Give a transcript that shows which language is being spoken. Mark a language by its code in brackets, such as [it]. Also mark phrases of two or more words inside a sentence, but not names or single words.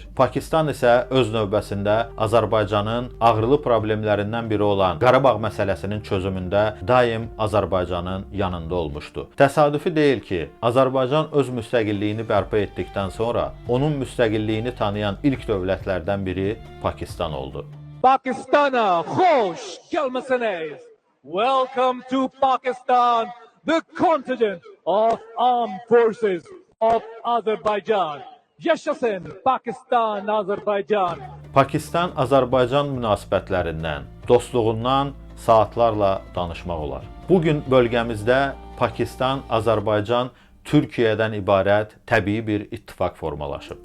[az] Pakistan isə öz növbəsində Azərbaycanın ağrılı problemlərindən biri olan Qarabağ məsələsinin çözümündə daim Azərbaycanın yanında olmuşdu. Təsadüfi deyil ki, Azərbaycan öz müstəqilliyini bərpa etdikdən sonra onun müstəqilliyini tanıyan ilk dövlətlərdən biri Pakistan oldu. Pakistana xoş gəlmisiniz. [en] Welcome to Pakistan, the continent of armed forces of Azerbaijan. [az] Yaşasın Pakistan, Azerbaycan. Pakistan-Azərbaycan münasibətlərindən, dostluğundan saatlarla danışmaq olar. Bugün bölgəmizdə Pakistan, Azərbaycan, Türkiyədən ibarət təbii bir ittifaq formalaşıb.